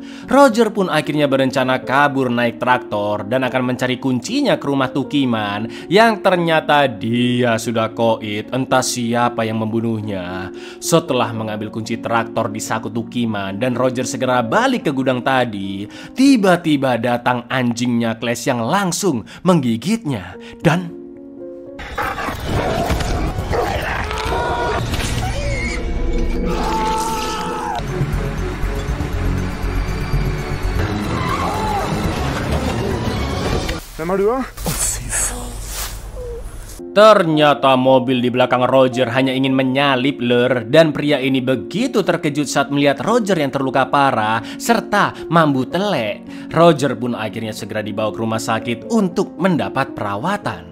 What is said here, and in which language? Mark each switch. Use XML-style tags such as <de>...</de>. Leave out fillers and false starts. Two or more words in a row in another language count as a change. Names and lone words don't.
<id>Roger pun akhirnya berencana kabur naik traktor dan akan mencari kuncinya ke rumah Tukiman yang ternyata dia sudah koit, entah siapa yang membunuhnya. Setelah mengambil kunci traktor di saku Tukiman dan Roger segera balik ke gudang tadi, tiba-tiba datang anjingnya Claes yang langsung menggigitnya dan</id> <no>Hvem er du da?</no> <id>ternyata mobil di belakang Roger hanya ingin menyalip lur, dan pria ini begitu terkejut saat melihat Roger yang terluka parah serta</id> <jv>mambu telek.</jv> <id>Roger pun akhirnya segera dibawa ke rumah sakit untuk mendapat perawatan.</id>